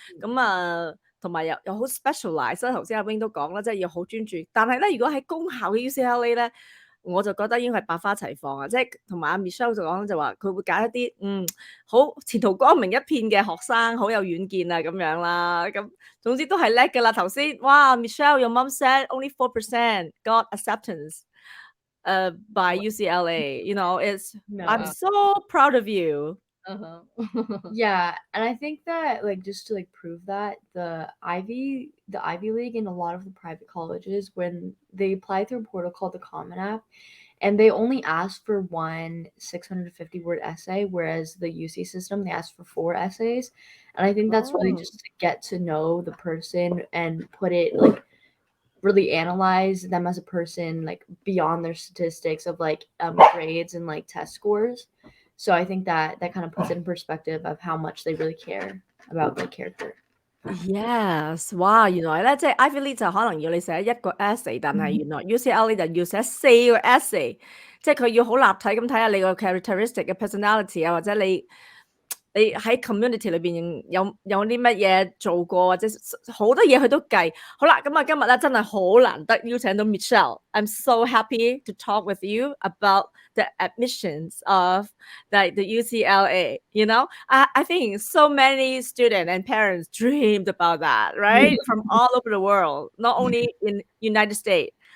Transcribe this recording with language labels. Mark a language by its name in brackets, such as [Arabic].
[Cantonese] 咁啊，同埋又好 specialize，頭先阿 Wing 都講啦，即係要好專注。但係咧，如果喺公校嘅 UCLA 咧，我就覺得應該係百花齊放啊！即係同埋阿 Michelle 就講就話佢會揀一啲好前途光明一片嘅學生，好有遠見啊咁樣啦。咁總之都係叻㗎啦。 [English] 頭先哇 Michelle your mom said only 4% got acceptance by UCLA. You know, I'm so proud of you. Yeah, and I think that like just to like prove that the Ivy League and a lot of the private colleges, when they apply through a portal called the Common App, and they only ask for one 650-word essay, whereas the UC system they ask for 4 essays. And I think that's really just to get to know the person and put it like really analyze them as a person like beyond their statistics of like grades and like test scores. So I think that kind of puts it in perspective of how much they really care about like character. Yes，哇！ [Cantonese] 原來咧，即係 Ivy League 就可能要你寫一個 essay，但係原來 UCLA 就要寫4個 essay，即係佢要好立體咁睇下你個 characteristic 嘅 personality啊，或者你喺 community 裏邊有啲乜嘢做過，或者好多嘢佢都計。好啦，咁啊今日咧真係好難得邀請到 [English] Michelle。I'm so happy to talk with you about the admissions of the UCLA. You know, I think so many students and parents dreamed about that, right? From all over the world, not only in United States.